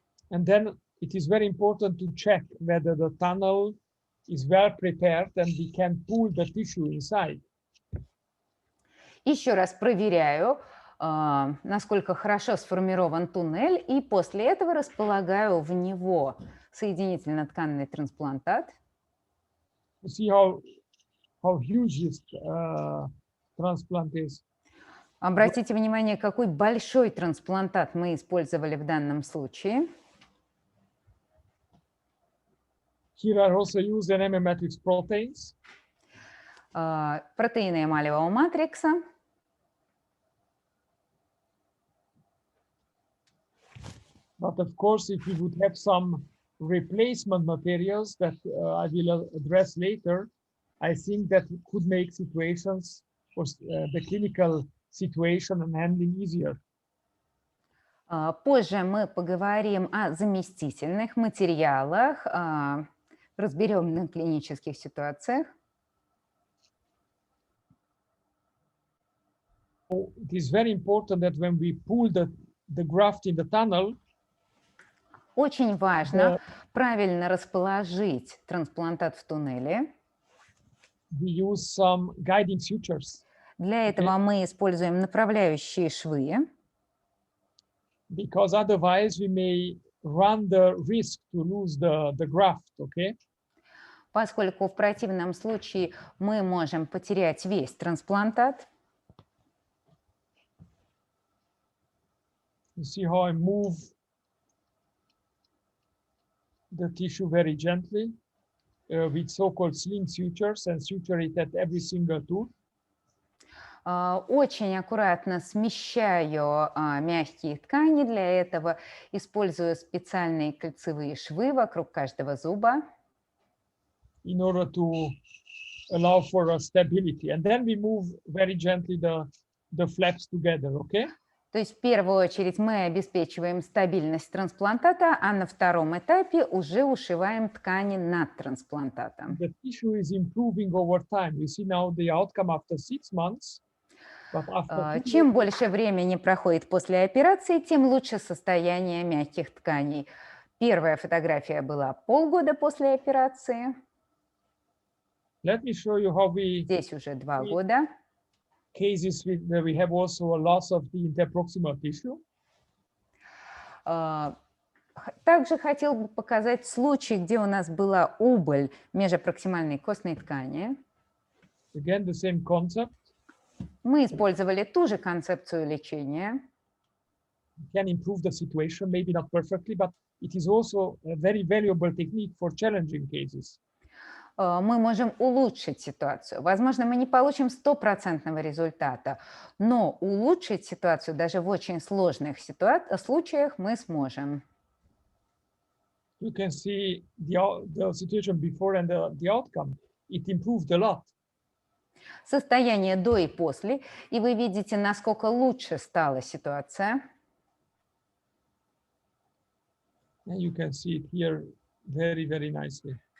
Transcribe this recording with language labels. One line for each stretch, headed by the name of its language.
English: And then it is very important to check whether the tunnel is well prepared and we can pull the tissue inside.
Russian: Еще раз проверяю, насколько хорошо сформирован туннель, и после этого располагаю в него соединительно-тканный трансплантат.
English: You see how huge this transplant is.
Russian: Обратите внимание, какой большой трансплантат мы использовали в данном случае.
English: Here are also used enamel matrix proteins.
Russian: Протеины эмалевого матрикса.
English: But of course, if we would have some replacement materials that I will address later, I think that could make situations for the clinical situation and handling easier.
Russian: Позже мы поговорим о заместительных материалах, Разберем на клинических ситуациях.
English: It is very important that when we pull the graft in the tunnel,
Russian: Очень важно правильно расположить трансплантат в туннеле.
English: we use some guiding sutures
Russian: Для этого мы используем направляющие швы,
English: because otherwise we may run the risk to lose the graft, okay?
Russian: поскольку в противном случае мы можем потерять весь трансплантат.
English: You see how I move the tissue very gently with so-called sling sutures and suture it at every single tooth.
Russian: Очень аккуратно смещаю мягкие ткани. Для этого использую специальные кольцевые швы вокруг каждого зуба.
English: In order to allow for a stability. And then we move very gently the flaps together, okay?
Russian: То есть в первую очередь мы обеспечиваем стабильность трансплантата, а на втором этапе уже ушиваем ткани над трансплантатом.
English: The tissue is improving over time. You see now the outcome after 6 months. But after
Russian: Чем больше времени проходит после операции, тем лучше состояние мягких тканей. Первая фотография была полгода после операции.
English: let me show you how we
Russian: Здесь уже 2 года.
English: cases where we have also a loss of the interproximal tissue.
Russian: Также хотел бы показать случай, где у нас была убыль межопроксимальной костной ткани.
English: Again, the same concept.
Russian: Мы использовали ту же концепцию лечения.
English: Can improve the situation, maybe not perfectly, but it is also a very valuable technique for challenging cases.
Russian: Мы можем улучшить ситуацию. Возможно, мы не получим 100% результата, но улучшить ситуацию даже в очень сложных случаях мы сможем.
English: You can see the situation before and the outcome. It improved a lot.
Russian: Состояние до и после, и вы видите, насколько лучше стала ситуация.
English: And you can see it here very, very nicely.